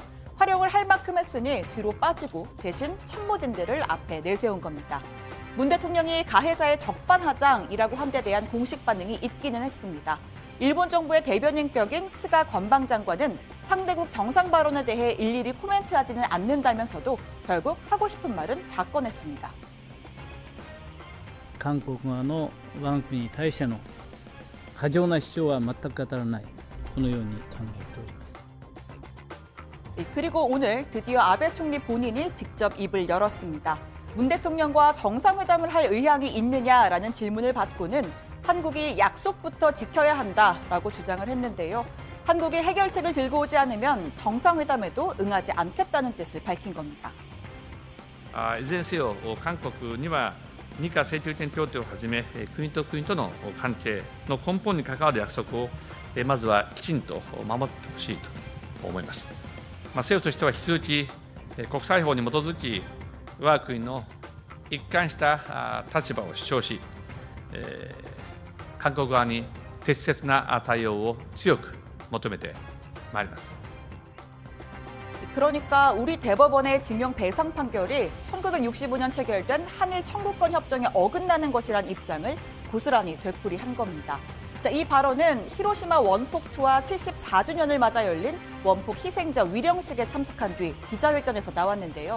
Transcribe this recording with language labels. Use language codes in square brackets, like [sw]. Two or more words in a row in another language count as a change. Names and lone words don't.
[ko] 활용을 할 만큼 했으니 뒤로 빠지고 대신 참모진들을 앞에 내세운 겁니다. 문 대통령이 가해자의 적반하장이라고 한 데 대한 공식 반응이 있기는 했습니다. 일본 정부의 대변인격인 스가 관방장관은 상대국 정상 발언에 대해 일일이 코멘트하지는 않는다면서도 결국 하고 싶은 말은 다 꺼냈습니다. [ja] 韓国側の我が国に対しての過剰な主張は全く当たらない、このように考えております。 [ko] 그리고 오늘 드디어 아베 총리 본인이 직접 입을 열었습니다. 문 대통령과 정상회담을 할 의향이 있느냐라는 질문을 받고는 한국이 약속부터 지켜야 한다라고 주장을 했는데요. 한국이 해결책을 들고 오지 않으면 정상회담에도 응하지 않겠다는 뜻을 밝힌 겁니다. [ja] いずれにせよ韓国には日韓請求権協定をはじめ国と国との関係の根本に関わる約束をまずはきちんと守ってほしいと思います。政府としては引き続き国際法に基づき我が国の一貫した立場を主張し、韓国側に適切な対応を強く求めてまいります。 [ko] 그러니까 우리 대법원의 징용 배상 판결이 1965년 체결된 한일 청구권 협정에 어긋나는 것이란 입장을 고스란히 되풀이한 겁니다. 자, 이 발언은 히로시마 원폭 투하 74주년을 맞아 열린 원폭 희생자 위령식에 참석한 뒤 기자회견에서 나왔는데요.